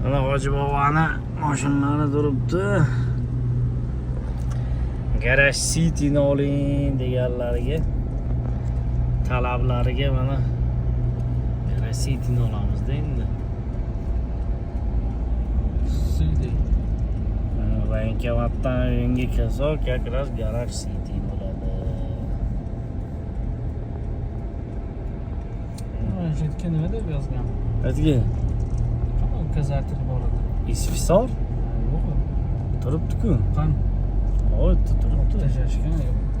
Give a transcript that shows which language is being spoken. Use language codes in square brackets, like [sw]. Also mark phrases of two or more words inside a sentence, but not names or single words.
[uz] Mana Hoji boboni mashinalari turibdi. Garage City'ni oling deganlariga, talablariga mana Garage City'ni olamiz-da endi. City. Bankomatdan uyga kelsak, [ru] как раз [uz] Garage City bo'ladi. Mana shu yerga nima deb yozgan? Aytgan. Ukazatel bo'ladi. Isfisor Yo'q. turibdi-ku. Qani? Oy, turibdi. Tashashgan yo'q.